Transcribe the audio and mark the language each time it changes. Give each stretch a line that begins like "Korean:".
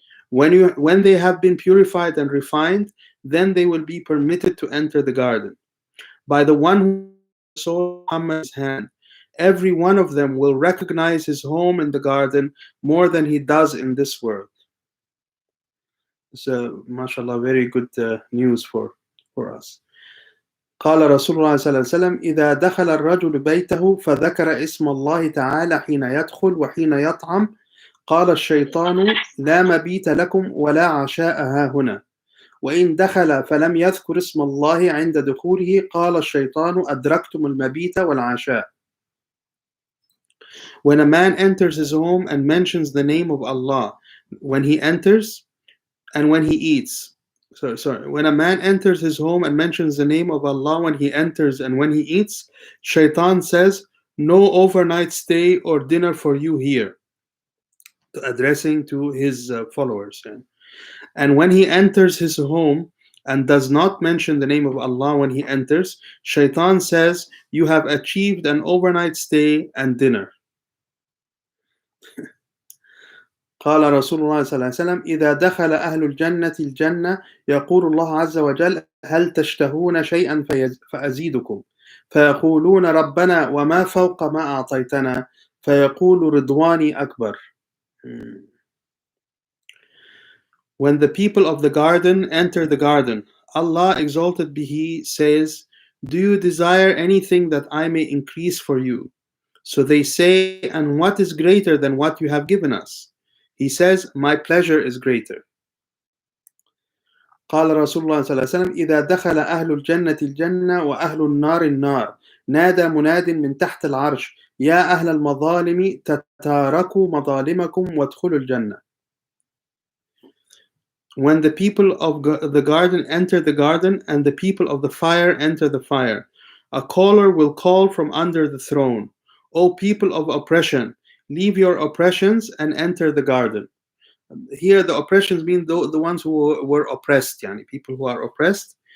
English: When they have been purified and refined, then they will be permitted to enter the garden. By the one who saw Muhammad's hand, every one of them will recognize his home in the garden more than he does in this world. So, mashallah, very good news for us.
Arabic: قال رسول الله صلى الله عليه وسلم إذا دخل الرجل بيته فذكر اسم الله تعالى حين يدخل وحين يطعم قال الشيطان لا مبيت لكم ولا عشاء ها هنا وإن دخل فلم يذكر اسم الله عند دخوله قال الشيطان أدركتم المبيت والعشاء.
English: When a man enters his home and mentions the name of Allah when he enters and when he eats, when a man enters his home and mentions the name of Allah when he enters and when he eats, Shaitan says, no overnight stay or dinner for you here, addressing to his followers. And when he enters his home and does not mention the name of Allah when he enters, Shaitan says, you have achieved an overnight stay and dinner.
Arabic: قال رسول الله صلى الله عليه وسلم إذا دخل أهل الجنة الجنة يقول الله عز وجل هل تشتهون شيئا فأزيدكم فيقولون ربنا وما فوق ما أعطيتنا فيقول رضواني أكبر.
English: When the people of the garden enter the garden, Allah exalted be He says, do you desire anything that I may increase for you? So they say, and what is greater than what you have given us? He says, my pleasure is greater.
Arabic: قال رسول الله صلى الله عليه وسلم إذا دخل أهل الجنة الجنة وأهل النار النار نادى مناد من تحت العرش يا أهل المظالم تتاركوا مظالمكم وادخلوا الجنة.
English: When the people of the garden enter the garden and the people of the fire enter the fire, a caller will call from under the throne, O people of oppression, leave your oppressions and enter the garden. Here the oppressions mean the ones who were oppressed, people who are oppressed,